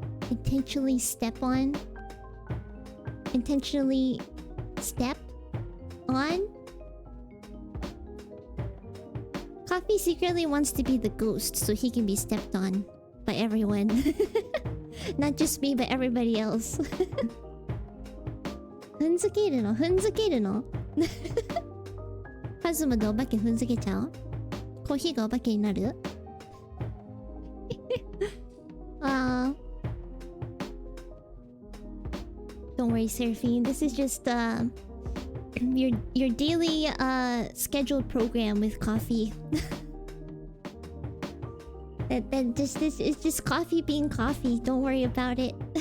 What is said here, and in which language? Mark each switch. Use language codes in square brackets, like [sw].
[en] Intentionally step on? Intentionally step on? Coffee secretly wants to be the ghost so he can be stepped on by everyone. Not just me, but everybody else. [ja] 踏んづけるの踏んづけるのパズムでお化け踏んづけちゃうコーヒーがお化けになる [en] Don't worry, Seraphine. This is just your daily scheduled program with coffee. It's just coffee being coffee. Don't worry about it.